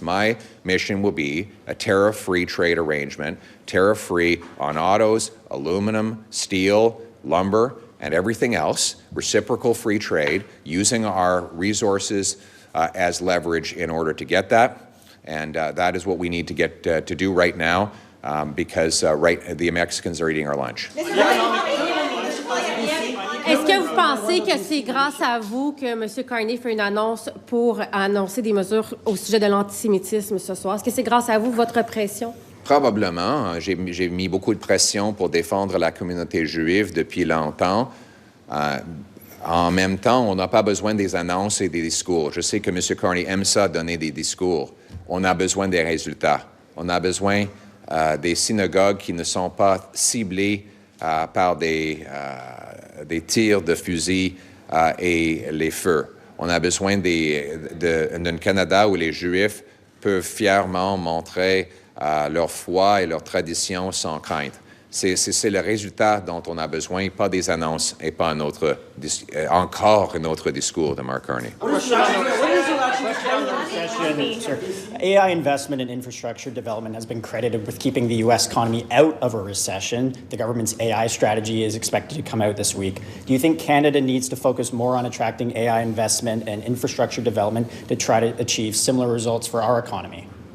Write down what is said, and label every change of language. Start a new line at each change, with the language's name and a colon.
English: My mission will be a tariff-free trade arrangement, tariff-free on autos, aluminum, steel, lumber, and everything else, reciprocal free trade, using our resources as leverage in order to get that. And that is what we need to get to do right now because the Mexicans are eating our lunch.
French: Est-ce que vous pensez que c'est grâce à vous que M. Carney fait une annonce pour annoncer des mesures au sujet de l'antisémitisme ce soir? Est-ce que c'est grâce à vous, votre pression? Probablement. J'ai mis beaucoup de pression pour défendre la communauté juive depuis longtemps. En même temps, on n'a pas besoin des annonces et des discours. Je sais que M. Carney aime ça, donner des discours. On a besoin des résultats. On a besoin des synagogues qui ne sont pas ciblées par des tirs de fusil et les feux. On a besoin d'un Canada où les Juifs peuvent fièrement montrer leur foi et leur tradition sans crainte. C'est le résultat dont on a besoin, pas des annonces et pas encore un autre discours de Mark Carney.
English: AI investment in infrastructure development has been credited with keeping the U.S. economy out of a recession. The government's AI strategy is expected to come out this week. Do you think Canada needs to focus more on attracting AI investment and infrastructure development to try to achieve similar results for our economy?